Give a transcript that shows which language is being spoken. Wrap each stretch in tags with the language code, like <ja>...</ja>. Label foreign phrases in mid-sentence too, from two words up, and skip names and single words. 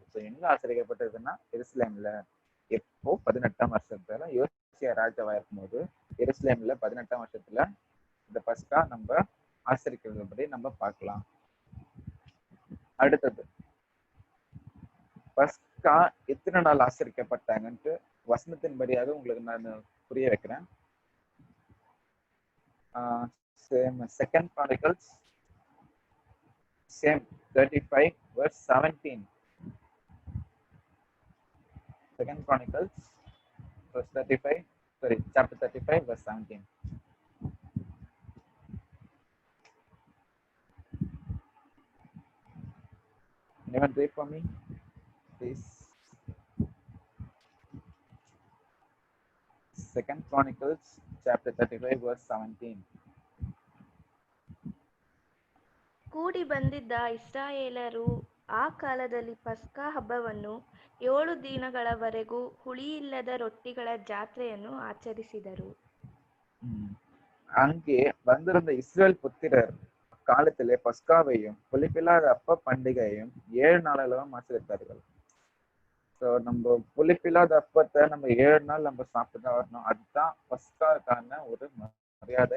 <ta>ஸோ எங்க ஆசரிக்கப்பட்டதுன்னா எருசலேம்ல. எப்போ 18ஆம் வருஷத்துல யோசியா ராஜாவா இருக்கும்போது எருசலேம்ல 18ஆம் வருஷத்துல இந்த பஸ்கா நம்ம ஆசரிக்கிறதுபடி நம்ம பார்க்கலாம். அடுத்தது பஸ்கா எத்தனை நாள் ஆசரிக்கப்பட்டாங்கன்ட்டு வசனத்தின்படியாக உங்களுக்கு நான் புரிய வைக்கிறேன்.</ta> <en>செகண்ட் Chronicles same 35 verse 17. Second Chronicles verse 35, chapter 35 verse 17. Anyone read for me, please? Second Chronicles chapter 35 verse 17.</en> <kn>ಕೂಡಿ ಬಂದಿದ್ದ ಇಸ್ರಾಯೇಲರು ಆ ಕಾಲದಲ್ಲಿ ಪಸ್ಕಾ ಹಬ್ಬವನ್ನು 7 ದಿನಗಳವರೆಗೂ ಹುಳಿಯಿಲ್ಲದ ರೊಟ್ಟಿಗಳ ಜಾತ್ರೆಯನ್ನು ಆಚರಿಸಿದರು.</kn> <ta>அங்கே வந்திருந்த இஸ்ரேல் புத்திரர் காலத்திலே பஸ்காவையும் புளிப்பில்லாத அப்ப பண்டிகையும் 7 நாளளவும் ஆசரித்தார்கள். ஸோ நம்ம புளிப்பில்லாத அப்பத்தை நம்ம 7 நாள் நம்ம சாப்பிட்டுதான் வரணும். அதுதான் பஸ்காக்கான ஒரு மரியாதை.</ta>